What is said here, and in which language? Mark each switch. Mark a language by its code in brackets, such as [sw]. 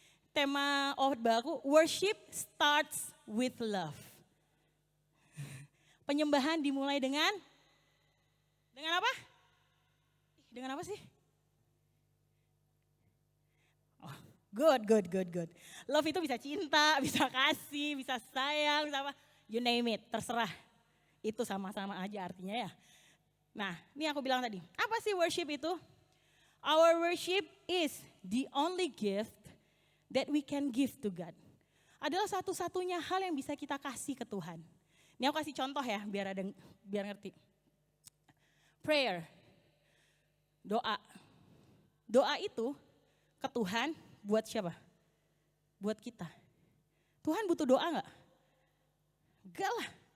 [id] Tema khotbah aku, [en] worship starts with love. [id] Penyembahan dimulai dengan apa? Dengan apa sih? [en] Oh, good. [id] Love itu bisa cinta, bisa kasih, bisa sayang, bisa apa. [en] You name it, [id] terserah. Itu sama-sama aja artinya ya. Nah, ini aku bilang tadi. Apa sih worship itu? [en] Our worship is the only gift that we can give to God. [id] Adalah satu-satunya hal yang bisa kita kasih ke Tuhan. Ini aku kasih contoh ya, biar ngerti. Prayer. Doa itu ke Tuhan buat siapa? Buat kita. Tuhan butuh doa gak? Enggak lah.